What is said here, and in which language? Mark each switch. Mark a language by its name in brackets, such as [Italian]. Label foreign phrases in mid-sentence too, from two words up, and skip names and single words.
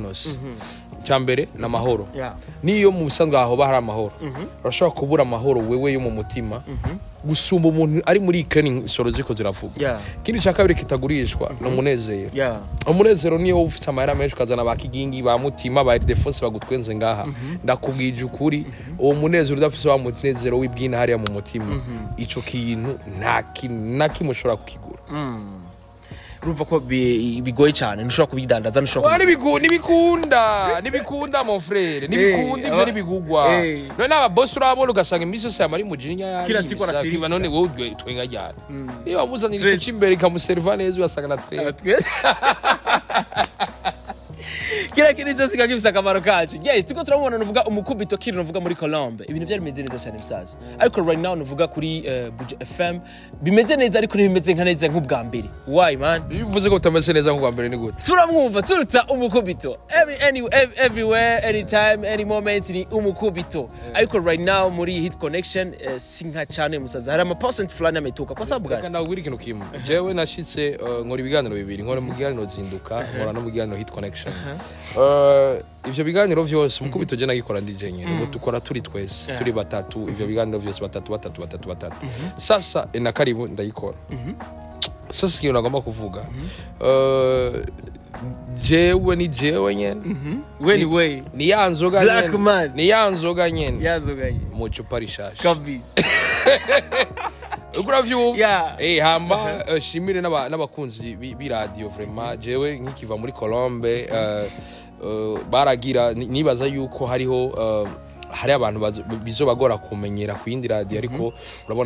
[Rundi] inosi cyambere na mahoro niyo mu busanzwe aho bahara amahoro urashobora kubura amahoro wewe yo mu mutima gusumba umuntu ari muri Ukraine isoro ziko ziravuga kindi cyakabiri kitagurishwa no munezero umunezero niyo ufite amahera menshi kazana bakigingi ba mutima ba defense bagutwenze ngaha ndakubwije ukuri uwo munezero udafise wa munezero w'ibwina hariya mu mutima ico kintu nta kimushobora kukigura urumva ko bigoye cyane ntushobora kubidandaza ntushobora nibikunda [French] mon frère [Rundi] nibikunda ivyo nibigugwa none aba boss urabona ugasanga imisi yose yamari mujinya ya [Swahili] kila siku arasiba [Rundi] none wowe twenga ryari iyo amuzanira ico imbere kamuserva neza ugasanga natwe kila kintu cyose kagifisa akamaro kacu guys tuko turabona nuvuga umukubito kiri nuvuga muri Colombe ibintu byari bimeze neza cyane bisaza ariko [English] right now [Rundi] nuvuga kuri Buja FM bimeze neza ariko ntibimeze nka neza nk'ubwa mbere [English] why man [Rundi] bivuze ko utameze neza nk'ubwa mbere ni gute turamwumva turuta umukubito [English] everywhere anytime any moment [Rundi] ni umukubito ariko [English] right now [Rundi] muri hit connection sinka cyane musaza hari ama percent [Swahili] fulani ametoka kwa sababu gani [Rundi] kandi ubwira ikintu kimwe jewe nashitse nkora ibiganiro bibiri nkora mu biganiro zinduka nkora no mu biganiro hit connection ivyo biganiro vyose mukubito je nagikora DJ nyene ngo tukora turi twese turi batatu ivyo biganiro vyose batatu sasa na karibu ndayikora sasa kintu nagomba kuvuga jewe ni jewe nyene we ni yanzoga nyene ni yanzoga nyene mu cupa rishasha kabisa ukura vyumva hamba shimire n'abakunzi bi radio vraiment jewe nkikiva muri Colombe baragira nibaza yuko hariho hari abantu bizobagora kumenyera ku yindi radio ariko urabona